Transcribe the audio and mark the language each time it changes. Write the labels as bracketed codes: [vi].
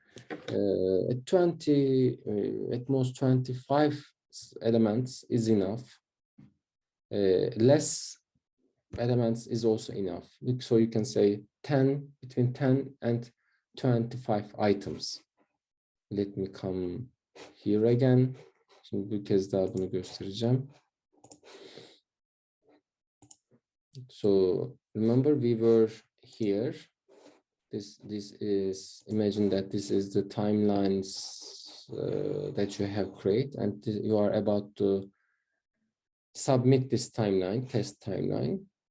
[en] At 20, at most 25 elements is enough. Less elements is also enough. So you can say 10, between 10 and 25 items. Let me come here again. [tr] Şimdi bir kez daha bunu göstereceğim. [en] So remember we were here. This is, imagine that this is the timelines that you have created, and you are about to submit this timeline, test timeline.